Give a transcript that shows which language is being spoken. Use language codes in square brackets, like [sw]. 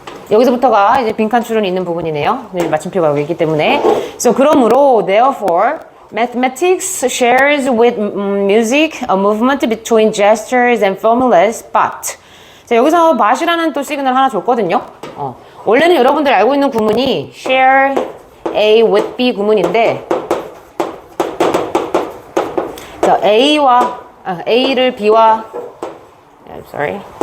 [ko] 여기서부터가 이제 빈칸 추론이 있는 부분이네요. 마침표가 여기 있기 때문에. [en] So, [ko] 그러므로, [en] therefore, mathematics shares with music a movement between gestures and formulas, but. [ko] 자, 여기서 but이라는 또 시그널 하나 줬거든요. 원래는 여러분들 알고 있는 구문이 share A with B 구문인데, 자, A를 B와, sorry.